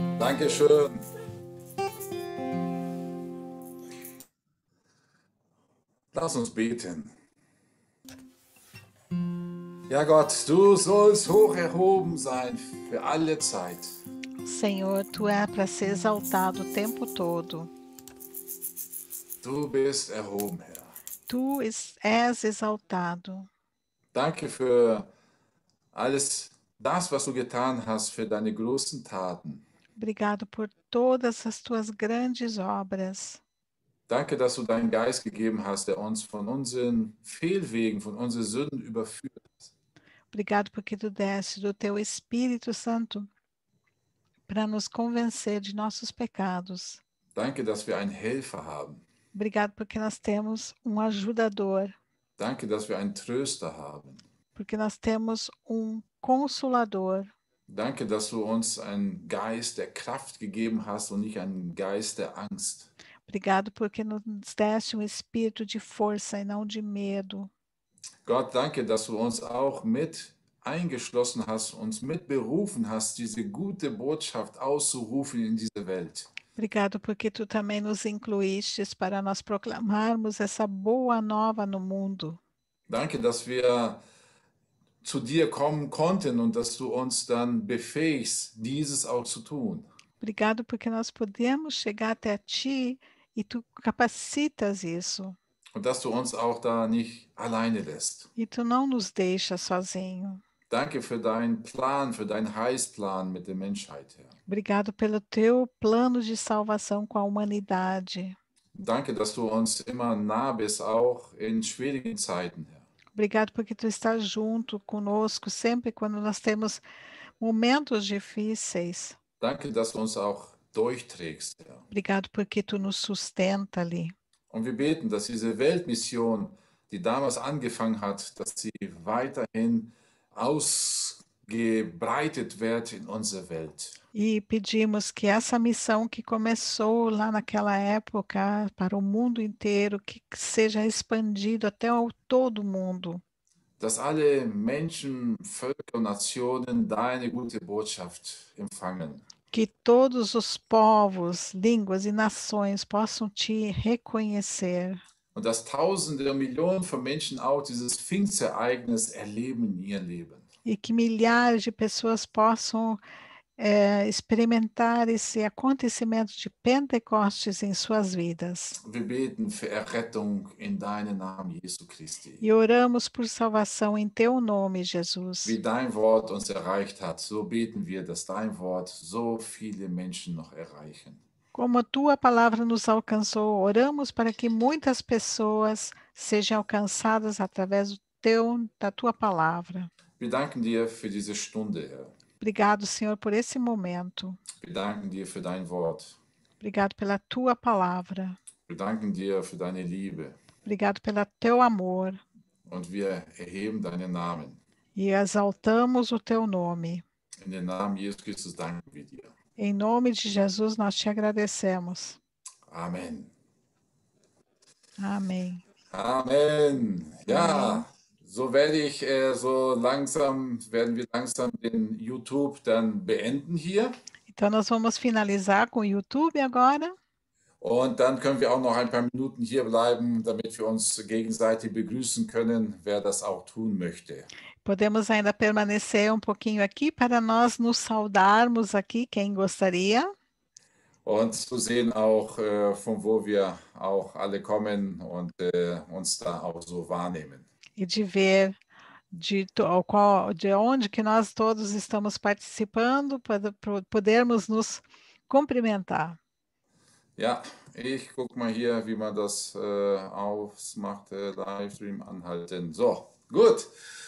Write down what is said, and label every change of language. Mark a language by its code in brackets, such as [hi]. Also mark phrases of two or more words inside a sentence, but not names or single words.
[de] Dankeschön. Lass uns beten. Ja, Gott, du sollst hoch erhoben sein für alle Zeit. [pt] Senhor, tu é para ser exaltado o tempo todo. [de] Du bist erhoben, Herr. [pt] Tu és exaltado. [de] Danke für alles das, was du getan hast, für deine großen Taten. [pt] Obrigado por todas as tuas grandes obras. [de] Danke, dass du deinen Geist gegeben hast, der uns von unseren Fehlwegen, von unseren Sünden überführt. [pt] Obrigado porque tu deste do teu Espírito Santo para nos convencer de nossos pecados. [de] Danke, dass wir einen Helfer haben. [pt] Obrigado porque nós temos um ajudador, [de] Danke, dass wir einen Tröster haben. [pt] porque nós temos um consolador. [de] Danke, dass du uns einen Geist der Kraft gegeben hast und nicht einen Geist der Angst. [pt] Obrigado porque nos deste um espírito de força e não de medo. [de] Gott, danke, dass du uns auch mit eingeschlossen hast, uns mit berufen hast, diese gute Botschaft auszurufen in diese Welt. [pt] Obrigado porque tu também nos incluístes para nós proclamarmos essa boa nova no mundo. [de] Danke, dass wir zu dir kommen konnten und dass du uns dann befähigst, dieses auch zu tun. [pt] Obrigado porque nós podemos chegar até ti e tu capacitas isso. [de] Und dass du uns auch da nicht alleine lässt. [pt] E tu não nos deixas sozinho. [de] Danke für deinen Plan, für deinen Heilsplan mit der Menschheit, Herr. [pt] Obrigado pelo teu plano de salvação com a humanidade. [de] Danke, dass du uns immer nah bist, auch in schwierigen Zeiten, Herr. [pt] Obrigado porque tu estás junto conosco sempre quando nós temos momentos difíceis. [de] Danke, dass du uns auch durchträgst, Herr. [pt] Obrigado porque tu nos sustenta ali. [de] Und wir beten, dass diese Weltmission, die damals angefangen hat, dass sie weiterhin ausgebreitet wird in unserer Welt. [pt] E pedimos que essa missão que começou lá naquela época para o mundo inteiro, que seja expandido até todo mundo. [de] Dass alle Menschen, Völker und Nationen deine gute Botschaft empfangen. [pt] Que todos os povos, línguas e nações possam te reconhecer. [de] Und dass Tausende und Millionen von Menschen auch dieses Pfingstereignis erleben in ihrem Leben. [pt] E que milhares de pessoas possam experimentar esse acontecimento de Pentecostes em suas vidas. [de] Wir beten für Errettung in deinem Namen, Jesu Christi. [pt] E oramos por salvação em teu nome, Jesus. [de] Wie dein Wort uns erreicht hat, so beten wir, dass dein Wort so viele Menschen noch erreichen. [pt] Como a tua palavra nos alcançou, oramos para que muitas pessoas sejam alcançadas através da tua palavra. [de] Wir danken dir für diese Stunde, Herr. [pt] Obrigado, Senhor, por esse momento. [de] Wir danken dir für dein Wort. [pt] Obrigado pela tua palavra. [de] Wir danken dir für deine Liebe. [pt] Obrigado pelo teu amor. [de] Und wir erheben deinen Namen. [pt] E exaltamos o teu nome. [de] In den Namen Jesus Christus danken wir dir. [pt] Em nome de Jesus, nós te agradecemos. [de] Amen. [pt] Amém. [de] Amen. Ja, [pt] Amen. [de] so werden wir langsam den YouTube dann beenden hier. [pt] Então, nós vamos finalizar com o YouTube agora. [de] Und dann können wir auch noch ein paar Minuten hier bleiben, damit wir uns gegenseitig begrüßen können, wer das auch tun möchte. [pt] Podemos ainda permanecer um pouquinho aqui para nós nos saudarmos aqui, quem gostaria. [de] Und zu sehen auch, von wo wir auch alle kommen und uns da auch so wahrnehmen. [pt] E de ver de onde que nós todos estamos participando, para podermos nos cumprimentar. [de] Ja, ich gucke mal hier, wie man das ausmacht, Livestream anhalten. So, gut.